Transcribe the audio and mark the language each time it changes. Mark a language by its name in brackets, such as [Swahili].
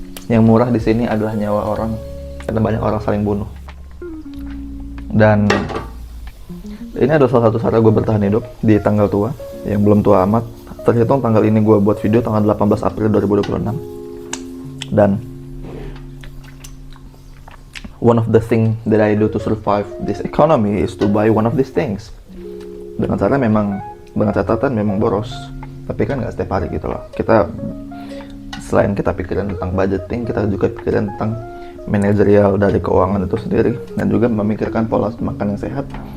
[Indonesian] Yang murah di sini adalah nyawa orang, karena banyak orang saling bunuh. Dan Ini adalah salah satu cara gue bertahan hidup di tanggal tua, yang belum tua amat. Terhitung tanggal ini gue buat video tanggal 18 April 2026. Dan [English] one of the thing that I do to survive this economy is to buy one of these things. [Indonesian] Dengan cara memang, dengan catatan memang boros. Tapi kan nggak setiap hari gitu loh. Kita, selain kita pikirin tentang budgeting, kita juga pikirin tentang manajerial dari keuangan itu sendiri. Dan juga memikirkan pola makan yang sehat.